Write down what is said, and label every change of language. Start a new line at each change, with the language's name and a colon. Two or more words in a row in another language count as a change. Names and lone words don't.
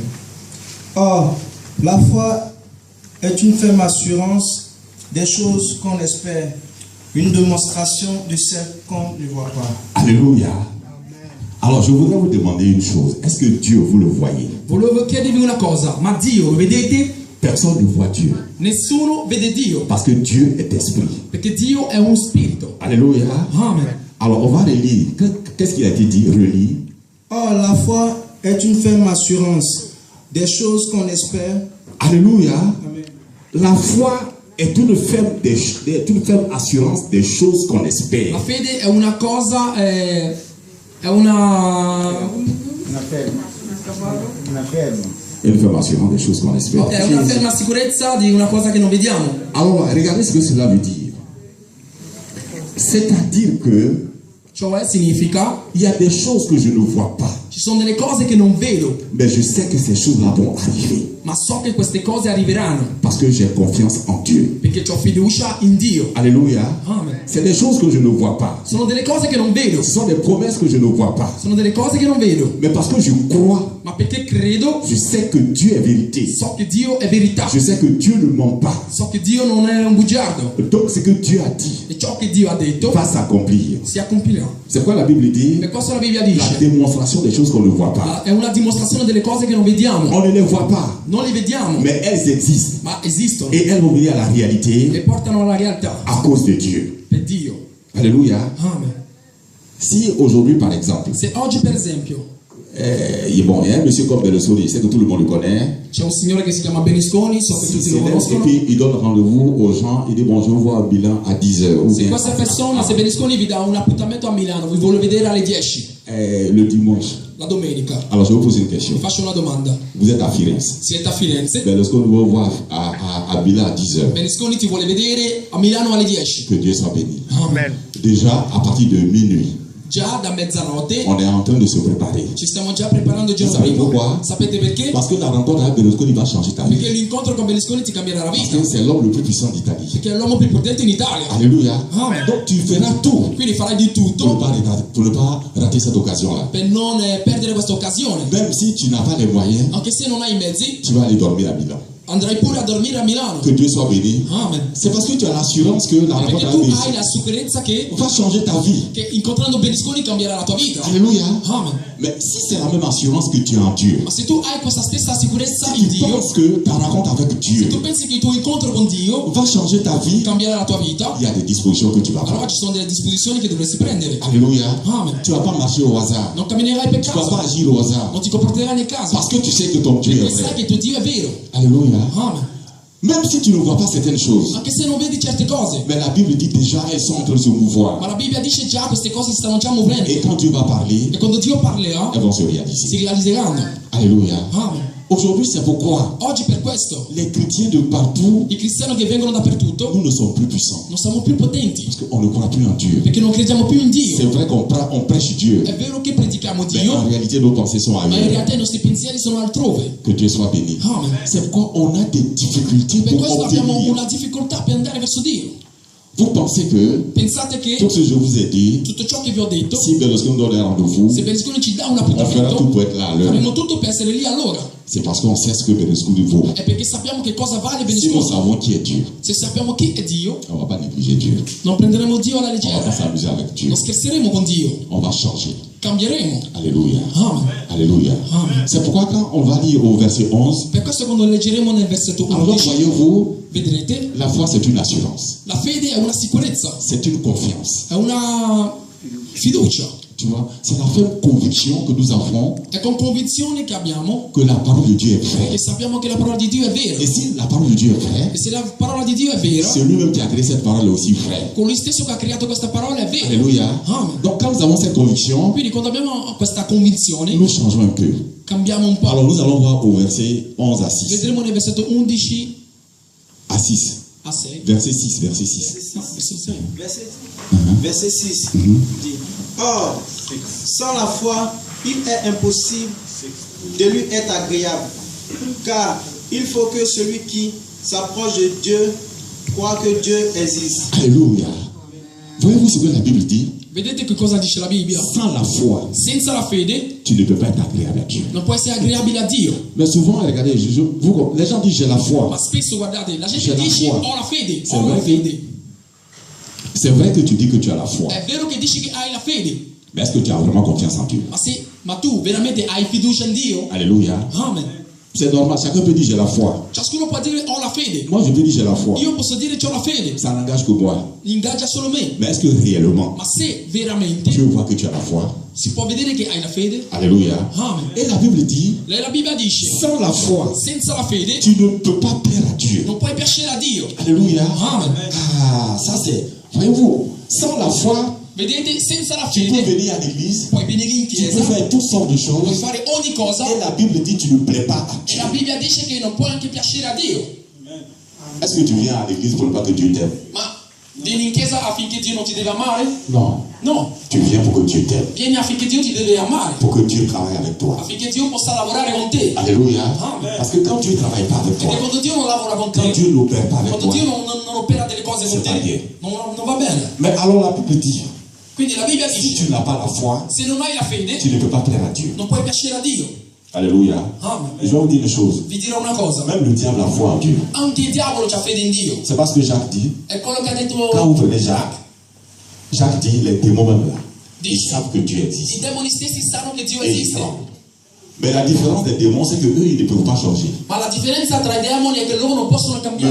French: Or, la foi est une ferme assurance des choses qu'on espère, une démonstration de celles qu'on ne voit pas. Alléluia. Alors je voudrais vous demander une chose. Est-ce que Dieu, vous le voyez?
Italian: Volevo chiedervi una cosa, ma Dio, vedete?
French: Personne ne voit Dieu.
Italian: Nessuno vede Dio,
French: Parce que Dieu est esprit.
Italian: perché Dio è un spirito.
French: Alléluia. Amen. Alors on va relire. Qu'est-ce qu'il a été dit? Relire. Or, la foi est une ferme assurance des choses qu'on espère. Alléluia. Amen. La foi est une ferme assurance des choses qu'on espère.
Italian: La fede è una cosa, è una
French: Une ferme assurance des choses qu'on espère.
Italian: È una ferma sicurezza di una cosa che non vediamo.
French: Alors regardez ce que cela veut dire. C'est-à-dire que
Italian: Cioè significa
French: il y a des choses que je ne vois pas,
Italian: ci sono delle cose che non vedo,
French: mais je sais que ces choses-là vont arriver
Italian: ma so che queste cose arriveranno
French: parce que j'ai confiance en Dieu.
Italian: perché ho fiducia in Dio.
French: Alléluia. Amen. C'est des choses que je ne vois pas.
Italian: Sono delle cose che non vedo,
French: Ce sont des promesses que je ne vois pas.
Italian: sono delle cose che non vedo,
French: Mais parce que je crois,
Italian: ma perché credo,
French: je sais que Dieu est vérité.
Italian: so che Dio è verità,
French: Je sais que Dieu ne ment pas.
Italian: so che Dio non è un bugiardo
French: Donc ce que Dieu a dit
Italian: e ciò che Dio ha detto
French: va s'accomplir.
Italian: si compirà.
French: C'est quoi la Bible dit?
Italian: Per questo la Bibbia
French: La
Italian: dice,
French: démonstration des choses qu'on ne voit pas.
Italian: è una dimostrazione delle cose che non vediamo,
French: On ne les voit pas,
Italian: non le vediamo,
French: mais elles existent.
Italian: ma esistono
French: Et elles vont venir à la
Italian: e
French: réalité
Italian: portano alla realtà
French: à cause de Dieu.
Italian: per Dio.
French: Alléluia. Amen. Si aujourd'hui, par exemple,
Italian: Se oggi per esempio
French: il y a un monsieur comme Berlusconi, je sais que tout le monde le connaît,
Italian: c'è un signore che si chiama Berlusconi, so che
French: il
Italian: tutti lo
French: s'élève et
Italian: conoscono,
French: puis il donne rendez-vous aux gens, il dit bon, je vous vois au bilan à 10 heures. Ou
Italian: se
French: bien
Italian: questa persona, se Berlusconi vi dà un appuntamento a Milano, vi vuole vedere alle 10
French: le dimanche.
Italian: la domenica,
French: Alors je vais vous poser une
Italian: vi
French: question.
Italian: faccio una domanda.
French: Vous êtes à Firenze.
Italian: Siete a Firenze,
French: Berlusconi vous voir à bilan à 10 heures.
Italian: Berlusconi ti vuole vedere a Milano alle 10.
French: Que Dieu soit béni. Amen. Déjà, à partir de minuit,
Italian: Già da mezzanotte
French: on est en train de se préparer.
Italian: ci stiamo già preparando il giorno Sapete prima.
French: pourquoi?
Italian: Sapete perché?
French: Parce que la rencontre avec Berlusconi va changer ta
Italian: Perché
French: vie.
Italian: l'incontro con Berlusconi ti cambierà la
French: Parce
Italian: vita.
French: que c'est l'homme le plus puissant d'Italie.
Italian: Perché è l'uomo più potente in Italia.
French: Alléluia. Amen. Donc tu feras tout
Italian: Quindi farai di tutto
French: pour ne pas rater cette occasion-là.
Italian: per non perdere questa occasione.
French: Même si tu n'as pas les moyens,
Italian: Anche se non hai i mezzi,
French: tu vas aller dormir à Milan.
Italian: andrai pure a dormire a Milano.
French: Que Dieu soit béni. Amen. C'est parce que tu as l'assurance que la rencontre
Italian: Perché
French: avec
Italian: tu hai Berlusconi la sicurezza che
French: va changer ta vie.
Italian: incontrando Berlusconi cambierà la tua vita.
French: Alléluia. Amen. Mais si c'est la même assurance que tu as en Dieu,
Italian: Ma se tu hai questa stessa sicurezza
French: si
Italian: in
French: tu
Italian: Dio,
French: penses que ta rencontre avec
Italian: se
French: Dieu
Italian: tu pensi che il tuo incontro con Dio
French: va changer ta vie,
Italian: cambierà la tua vita,
French: il y a des dispositions que tu vas
Italian: allora
French: prendre.
Italian: ci sono delle disposizioni che dovresti prendere.
French: Alléluia. Amen. Tu ne vas pas marcher au hasard.
Italian: Non camminerai per
French: Tu ne vas
Italian: caso,
French: pas agir au hasard.
Italian: non ti comporterai nel caso,
French: Parce que tu sais que ton Dieu est
Italian: perché sai
French: vrai.
Italian: che il tuo Dio è vero.
French: Alléluia. Amen. Même si tu ne vois pas certaines choses,
Italian: Anche se non vedi certe cose,
French: mais la Bible dit déjà elles sont en train de se mouvoir.
Italian: ma la Bibbia dice già queste cose si stanno già muovendo.
French: Et quand Dieu va parler,
Italian: E quando Dio parlerà,
French: elles vont se
Italian: si
French: réaliser.
Italian: realizzeranno.
French: Alléluia. Amen. Aujourd'hui, c'est pourquoi
Italian: Oggi per questo
French: les chrétiens de partout,
Italian: i cristiani che vengono dappertutto
French: nous ne sommes plus puissants.
Italian: non siamo più potenti,
French: Parce qu'on ne croit plus en Dieu.
Italian: perché non crediamo più in
French: C'est
Italian: Dio.
French: vrai on prêche Dieu,
Italian: È vero che predichiamo
French: mais en
Italian: Dio,
French: réalité, nos pensées sont
Italian: ma in
French: ailleurs.
Italian: realtà i nostri pensieri sono altrove.
French: Que Dieu soit béni. Amen. C'est pourquoi on a des difficultés
Italian: Per
French: pour
Italian: questo abbiamo
French: obtenir.
Italian: una difficoltà per andare verso Dio.
French: Vous pensez que
Italian: Pensate che
French: tout ce que je vous ai dit,
Italian: tutto ciò che vi ho detto,
French: si Berlusconi donne un rendez-vous,
Italian: se Berlusconi ci dà un
French: on fera tout
Italian: appuntamento,
French: pour être là à l'heure.
Italian: faremo tutto per essere lì all'ora.
French: C'est parce qu'on sait ce que Berlusconi vaut.
Italian: È perché sappiamo che cosa vale
French: Si nous
Italian: Berlusconi.
French: savons qui est Dieu,
Italian: Se sappiamo chi è Dio,
French: on ne va pas négliger Dieu.
Italian: non prenderemo Dio alla
French: On ne va pas
Italian: leggera,
French: s'amuser avec Dieu.
Italian: non scherzeremo con Dio,
French: On va changer.
Italian: cambieremo.
French: Alléluia. Amen. Alléluia. Amen. C'est pourquoi quand on va lire au verset 11,
Italian: Per questo quando leggeremo nel versetto
French: alors
Italian: 11,
French: voyez-vous,
Italian: vedrete,
French: la foi c'est une assurance,
Italian: la fede è una sicurezza,
French: c'est une confiance.
Italian: è una fiducia,
French: Tu vois, c'est la ferme conviction que nous avons
Italian: è con convinzione che abbiamo,
French: que la parole de Dieu est vraie.
Italian: che sappiamo che la parola di Dio è vera.
French: Et si la parole de Dieu est vraie,
Italian: E se la parola di Dio è vera,
French: c'est lui-même qui a créé cette parole est aussi vraie.
Italian: colui stesso che ha creato questa parola è vero.
French: Alléluia. Amen. Donc quand nous avons cette conviction,
Italian: Quindi quando abbiamo questa convinzione,
French: nous changeons un peu.
Italian: cambiamo un po'.
French: Alors nous allons voir au verset 11 à 6.
Italian: Vedremo nel versetto 11
French: À 6.
Italian: a 6.
French: Verset 6, verset 6.
Italian: No, versetto 6.
French: Verset 6 dit, or, sans la foi, il est impossible de lui être agréable, car il faut que celui qui s'approche de Dieu croit que Dieu existe. Alléluia. Voyez-vous ce que la Bible dit?
Italian: Vedete che cosa dice la Bibbia?
French: Sans la foi,
Italian: Senza la fede
French: tu ne peux pas être agréable à Dieu.
Italian: non può essere agreabile a Dio.
French: Mais souvent, regardez, les gens disent j'ai la foi.
Italian: Ma spesso guardate, la gente C'è la dice
French: foi.
Italian: ho la fede, Sì, ho la vero che- fede.
French: C'est vrai que tu dis que tu as la foi.
Italian: È vero che dici che hai la fede,
French: Mais est-ce que tu as vraiment confiance en Dieu?
Italian: ma tu veramente hai fiducia in Dio?
French: Alléluia. Amen. C'est normal, chacun peut dire j'ai la foi.
Italian: Ciascuno può dire ho la fede.
French: Moi je peux dire j'ai la foi.
Italian: Io posso dire c'ho la fede.
French: Ça n'engage que moi.
Italian: Ingaggia solo me.
French: Mais est-ce que réellement,
Italian: Ma se veramente
French: Dieu voit que tu as la foi?
Italian: si può vedere che hai la fede,
French: Alléluia. Amen. Et la Bible dit,
Italian: La Bibbia dice,
French: sans la foi,
Italian: senza la fede
French: tu ne peux pas plaire à Dieu.
Italian: non puoi piacere a Dio.
French: Alléluia. Amen. Ah, ça c'est, voyez-vous, sans la foi,
Italian: Vedete, senza la
French: tu peux
Italian: fede
French: venir à l'église,
Italian: puoi venire in
French: tu peux
Italian: chiesa,
French: faire toutes sortes de
Italian: puoi
French: choses.
Italian: fare ogni cosa
French: Et la Bible dit, tu ne plais pas à
Italian: e
French: Dieu.
Italian: la Bibbia dice che non puoi anche piacere a Dio.
French: Est-ce que tu viens à l'église pour ne pas que Dieu t'aime?
Italian: Ma vieni in chiesa affinché Dio non ti deve amare?
French: Non.
Italian: No,
French: Tu viens pour que Dieu t'aime.
Italian: vieni affinché Dio ti deve amare,
French: Pour que Dieu travaille avec toi.
Italian: affinché Dio possa lavorare con te.
French: Alléluia. Amen. Parce que quand Dieu ne travaille pas avec
Italian: Perché
French: toi,
Italian: quando Dio non lavora con
French: quand
Italian: te,
French: Dieu n'opère pas avec
Italian: quando
French: toi,
Italian: Dio non opera delle cose con
French: C'est pas bien.
Italian: te, non va bene.
French: mais alors la Bible dit,
Italian: Quindi la Bibbia
French: si
Italian: dice,
French: tu n'as pas la foi,
Italian: se non hai la fede,
French: tu ne peux pas plaire à Dieu.
Italian: non puoi piacere a Dio.
French: Alléluia. Amen. Je vais vous dire une chose.
Italian: Vi dirò una cosa,
French: Même le diable a foi en Dieu.
Italian: anche il diavolo c'ha fede in Dio.
French: C'est parce que Jacques dit,
Italian: È quello che ha
French: quand vous
Italian: detto
French: prenez Jacques dit, les démons même là, ils
Italian: Dice,
French: savent que Dieu
Italian: i
French: existe.
Italian: demoni stessi sanno che Dio
French: Et ils
Italian: esiste.
French: tremblent. Mais la différence des démons, c'est que eux, ils ne peuvent pas changer.
Italian: Ma la differenza tra i demoni è che loro non possono cambiare.